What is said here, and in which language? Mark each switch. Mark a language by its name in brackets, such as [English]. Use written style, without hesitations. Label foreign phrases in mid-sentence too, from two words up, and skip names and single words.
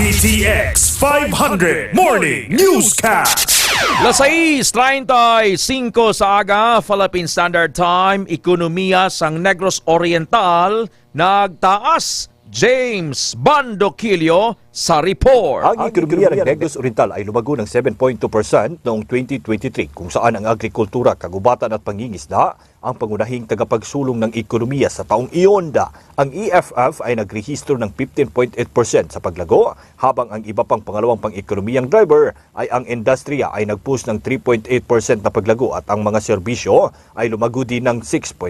[Hiligaynon] DTX 500 Morning Newscast. Las 6:35 sa aga, Philippine Standard Time, ekonomiya sang Negros Oriental, nagtaas. James Bandoquillo sa report. [Filipino] Ang ekonomiya ng Negros Oriental ay lumago ng 7.2% noong 2023 kung saan ang agrikultura, kagubatan at pangingisda ang pangunahing tagapagsulong ng ekonomiya sa taong iyon. Ang EFF ay nagrehistro ng 15.8% sa paglago habang ang iba pang pangalawang pang-ekonomiyang driver ay ang industriya ay nagpush ng 3.8% na paglago at ang mga serbisyo ay lumago din ng 6%.